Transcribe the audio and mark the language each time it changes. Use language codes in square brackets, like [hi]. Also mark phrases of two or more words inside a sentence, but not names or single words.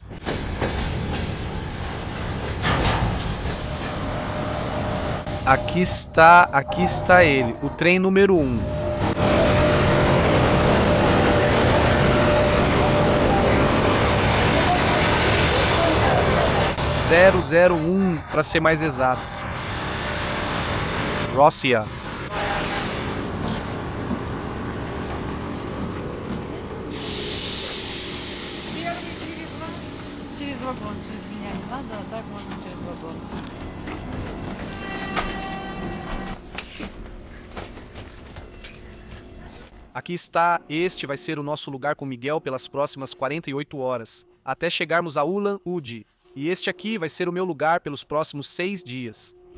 [pt] Aqui está ele, o trem número 1. (001) para ser mais exato. Rossia. [ru] Через вагон, через меня не надо, а так можно через вагон. [pt] Aqui está, este vai ser o nosso lugar com Miguel pelas próximas 48 horas, até chegarmos a Ulan-Ude. E este aqui vai ser o meu lugar pelos próximos 6 dias.